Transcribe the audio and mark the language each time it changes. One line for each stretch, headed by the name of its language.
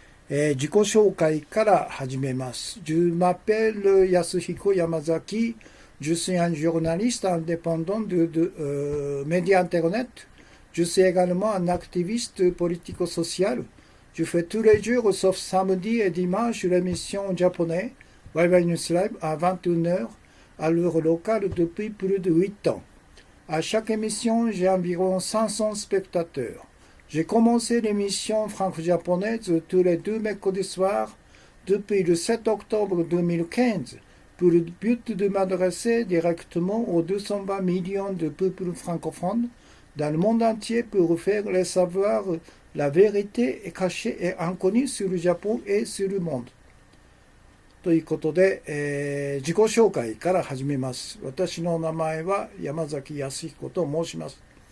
Japanese: 自己紹介から始めます。
French: Je m'appelle Yasuhiko Yamazaki. Je suis un journaliste indépendant de médias Internet. Je suis également un activiste politico-social. Je fais tous les jours, sauf samedi et dimanche, l'émission japonaise Waiwai News Live à 21h à l'heure locale depuis plus de 8 ans. À chaque émission, j'ai environ 500 spectateurs. J'ai commencé l'émission franco-japonaise tous les deux mercredis soirs depuis le 7 octobre 2015 pour le but de m'adresser directement aux 220 millions de peuples francophones dans le monde entier pour faire les savoir la vérité est cachée et inconnue sur le Japon et sur le monde.
Japanese: ということで、自己紹介から始めます。私の名前は山崎康彦と申します。